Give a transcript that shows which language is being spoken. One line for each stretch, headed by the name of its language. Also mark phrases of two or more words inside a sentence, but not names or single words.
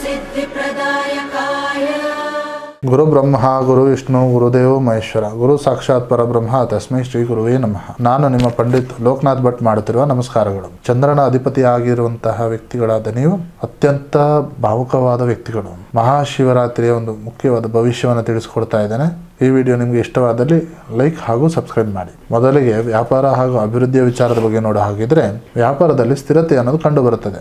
Sanskrit: सिद्धिप्रदायकाय गुरु ब्रह्म गुरु विष्णु गुरुदेव महेश्वर गुरु साक्षाತ್ ಪರಬ್ರಹ್ಮ ತಸ್ಮೈ ಶ್ರೀ ಗುರುವೇ ನಮಃ.
Kannada: ನಾನು ನಿಮ್ಮ ಪಂಡಿತ್ ಲೋಕನಾಥ್ ಭಟ್ ಮಾಡುತ್ತಿರುವ ನಮಸ್ಕಾರಗಳು. ಚಂದ್ರನ ಅಧಿಪತಿಯಾಗಿರುವಂತಹ ವ್ಯಕ್ತಿಗಳಾದ ನೀವು ಅತ್ಯಂತ ಭಾವುಕವಾದ ವ್ಯಕ್ತಿಗಳು. ಮಹಾಶಿವರಾತ್ರಿಯ ಒಂದು ಮುಖ್ಯವಾದ ಭವಿಷ್ಯವನ್ನು ತಿಳಿಸಿಕೊಡ್ತಾ ಇದ್ದೇನೆ. ಈ ವಿಡಿಯೋ ನಿಮಗೆ ಇಷ್ಟವಾದಲ್ಲಿ ಲೈಕ್ ಹಾಗೂ ಸಬ್ಸ್ಕ್ರೈಬ್ ಮಾಡಿ. ಮೊದಲಿಗೆ ವ್ಯಾಪಾರ ಹಾಗೂ ಅಭಿವೃದ್ಧಿಯ ವಿಚಾರದ ಬಗ್ಗೆ ನೋಡೋ ಹಾಗಿದ್ರೆ, ವ್ಯಾಪಾರದಲ್ಲಿ ಸ್ಥಿರತೆ ಅನ್ನೋದು ಕಂಡು ಬರುತ್ತದೆ.